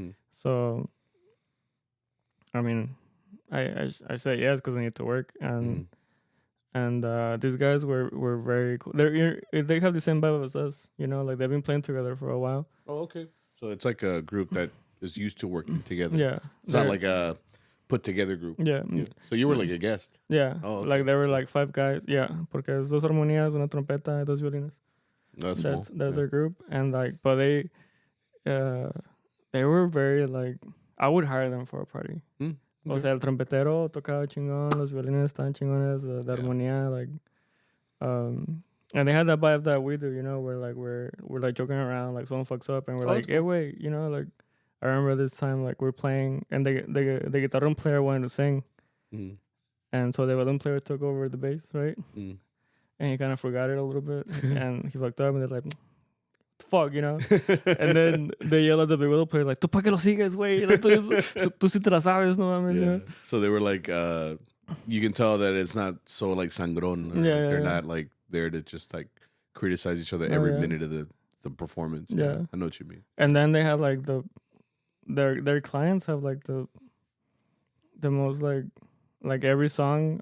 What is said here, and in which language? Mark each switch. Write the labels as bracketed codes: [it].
[en] So I mean, I say yes because I need to work, and these guys were very cool. They have the same vibe as us, like they've been playing together for a while. Oh, okay. So it's like a group that is used to working together. Yeah. It's not like a put together group. Yeah. So you were like a guest. Yeah. Oh, okay. Like there were like 5 guys. Yeah. [es] Porque es 2 armonías, una trompeta, y 2 violines. [en] That's their group. And like, but they were very like, I would hire them for a party. Okay. [es] O sea, el trompetero tocaba chingón, los violines estaban chingones, [en] the armonía, like, and they had that vibe that we do, where like we're like joking around, like someone fucks up, and we're like, hey, wait, like, I remember this time, like we're playing, and the guitarron player wanted to sing, and so the violin player took over the bass, right? And he kind of forgot it a little bit, and he fucked up, and they're like, fuck, you know? And then they yell at the vihuela player, like, [es] tú pa' que lo sigues, güey. Like, tú sí te la sabes, no mames. [en] Yeah. You know? So they were like, you can tell that it's not so like sangron. Or Yeah, like they're not like there to just like criticize each other every minute of the performance. Yeah. I know what you mean. And then they have like their clients have like the most like every song.